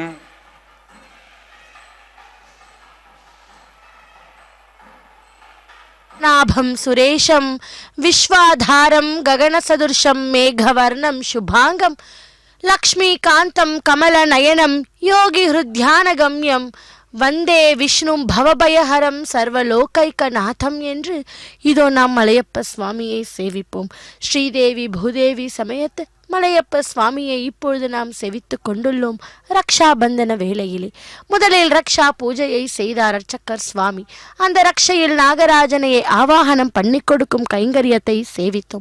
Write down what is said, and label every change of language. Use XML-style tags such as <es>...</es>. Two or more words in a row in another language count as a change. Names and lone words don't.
<sa>नाभं सुरेशं विश्वाधारं गगनसदृशं मेघवर्णं शुभांगं लक्ष्मीकान्तं कमलनयनं योगिहृद्यानगम्यं वन्दे विष्णुं भवभयहरं सर्वलोकैकनाथं</sa> <ta>என்று இதோ நாம் மலையப்ப சுவாமியை சேவிப்போம். ஸ்ரீதேவி பூதேவி சமேத மலையப்ப சுவாமியை இப்பொழுது நாம் செவித்து கொண்டுள்ளோம். ரக்ஷாபந்தன வேளையிலே முதலில் ரக்ஷா பூஜையை செய்தார் அர்ச்சக்கர் சுவாமி. அந்த ரக்ஷையில் நாகராஜனையை ஆவாகனம் பண்ணி கொடுக்கும் கைங்கரியத்தை சேவித்தோம்.</ta>